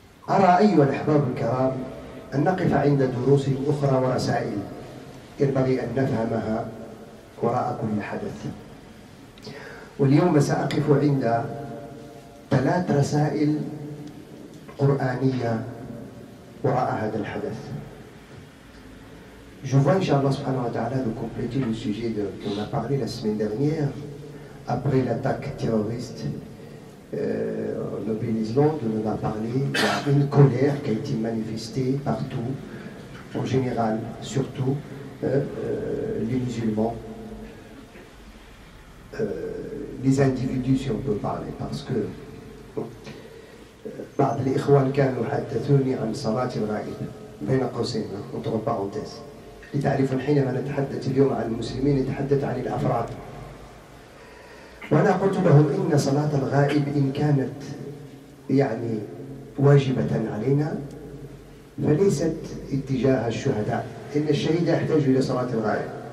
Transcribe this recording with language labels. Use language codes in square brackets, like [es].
[ar] أرى أيها الأحباب الكرام أن نقف عند دروس أخرى ورسائل ينبغي أن نفهمها وراء كل حدث. واليوم سأقف عند 3 رسائل قرآنية وراء هذا الحدث. [fr] Je vois, Inch'Allah [ar] subhanahu wa ta'ala, [fr] de compléter le sujet qu'on a parlé la semaine dernière, après l'attaque terroriste au Nobel-Islande, on en a parlé. Il y a une colère qui a été manifestée partout, en général, surtout les musulmans, les individus, si on peut parler, parce que [ar] بعض الإخوان كانوا حدثوني عن صلاة الغائب بين قوسين [fr] entre parenthèses. [ar] لتعرفون حينما نتحدث اليوم عن المسلمين نتحدث عن الأفراد، وأنا قلت لهم إن صلاة الغائب إن كانت يعني واجبة علينا فليست اتجاه الشهداء، إن الشهيد يحتاج إلى صلاة الغائب.